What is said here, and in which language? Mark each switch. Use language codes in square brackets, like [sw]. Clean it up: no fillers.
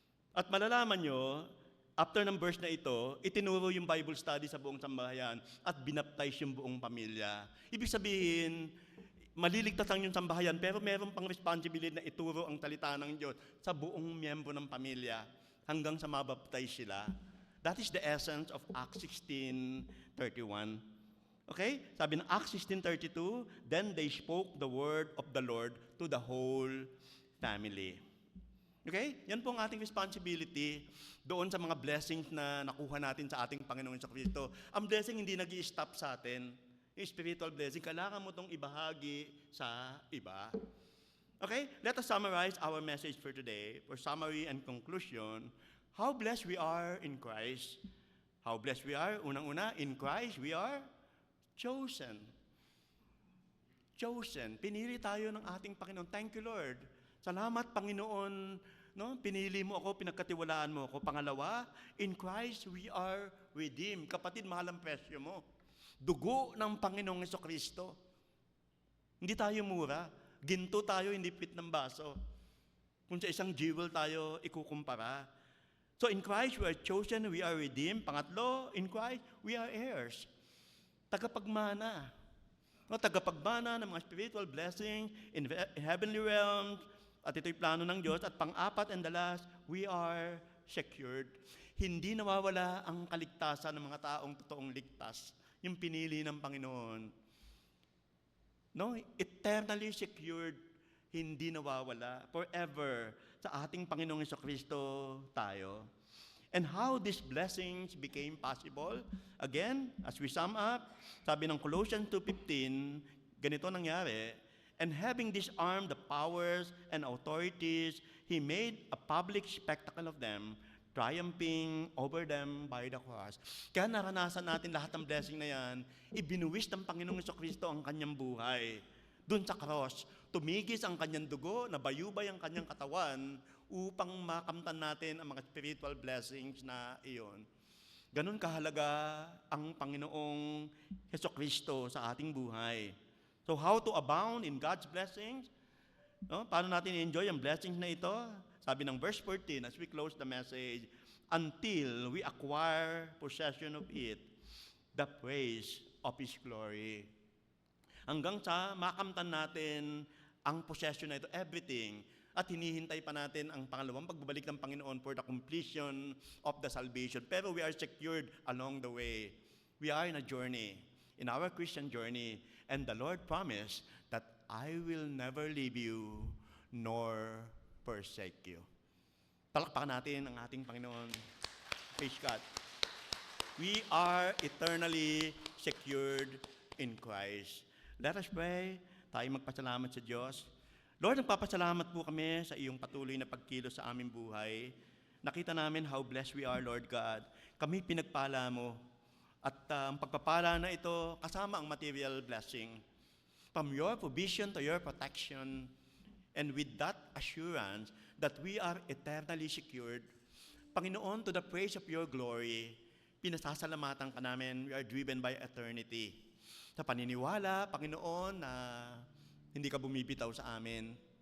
[tl] At malalaman nyo, after ng verse na ito, itinuro yung Bible study sa buong sambahayan at binaptize yung buong pamilya. Ibig sabihin, maliligtas lang yung sambahayan, pero meron pang responsibility na ituro ang salita ng Diyos sa buong miyembro ng pamilya hanggang sa mabaptize sila. [en] That is the essence of Acts 16:31. Okay? [tl] Sabi ng [en] Acts 16:32, then they spoke the word of the Lord to the whole family. Okay? [tl] Yan po ang ating responsibility doon sa mga blessings na nakuha natin sa ating Panginoon sa Kristo. Ang blessing hindi nag-i-stop sa atin. Yung spiritual blessing, kailangan mo itong ibahagi sa iba. Okay? [en] Let us summarize our message for today. For summary and conclusion, how blessed we are in Christ. How blessed we are, [tl] unang-una, [en] in Christ, we are chosen. Chosen. [tl] Pinili tayo ng ating Panginoon. [en] Thank you, Lord. [tl] Salamat, Panginoon. No? Pinili mo ako, pinagkatiwalaan mo ako. Pangalawa, [en] in Christ, we are redeemed. [tl] Kapatid, mahal ang presyo mo. Dugo ng Panginoong Jesucristo. Hindi tayo mura. Ginto tayo, hindi pit ng baso. Kung sa isang jewel tayo ikukumpara. [en] So in Christ, we are chosen, we are redeemed. [tl] Pangatlo, [en] in Christ, we are heirs. [tl] Tagapagmana. No, tagapagmana ng mga [en] spiritual blessing in heavenly realms. [tl] At ito'y plano ng Diyos. At pang-apat [en] and the last, [tl] we are secured. Hindi nawawala ang kaligtasan ng mga taong totoong ligtas. Yung pinili ng Panginoon. No, [en] eternally secured, [tl] hindi nawawala. Forever, sa ating Panginoong Jesucristo tayo. [en] And how these blessings became possible? Again, as we sum up, [tl] sabi ng Colossians 2:15, ganito nangyari, [en] and having disarmed the powers and authorities, He made a public spectacle of them, triumphing over them by the cross. [tl] Kaya naranasan natin lahat ng blessing na yan, ibinuwis ng Panginoong Jesucristo ang kanyang buhay. Doon sa cross, tumigis ang kanyang dugo, nabayubay ang kanyang katawan, upang makamtan natin ang mga spiritual blessings na iyon. Ganun kahalaga ang Panginoong Jesucristo sa ating buhay. [en] So how to abound in God's blessings? [tl] No? Paano natin i-enjoy ang blessings na ito? Sabi ng [en] verse 14 as we close the message, until we acquire possession of it, the praise of His glory. [tl] Hanggang sa makamtan natin ang possession na ito, everything, at hinihintay pa natin ang pangalawang pagbabalik ng Panginoon [en] for the completion of the salvation. [tl] Pero [en] we are secured along the way. We are in a journey, in our Christian journey, and the Lord promised that I will never leave you nor forsake you. [tl] Palakpakan natin ang ating Panginoon. [en] Praise God. We are eternally secured in Christ. Let us pray. [tl] Tayo magpasalamat sa Diyos. Lord, nagpapasalamat po kami sa iyong patuloy na pagkilos sa aming buhay. Nakita namin [en] how blessed we are, Lord God. [tl] Kami pinagpala mo. At ang pagpapala na ito, kasama ang material blessing. [en] From your provision to your protection, and with that assurance that we are eternally secured, Panginoon, to the praise of your glory, [tl] pinasasalamatan ka namin, [en] we are driven by eternity. [tl] Sa paniniwala, Panginoon, na hindi ka bumibitaw sa amin.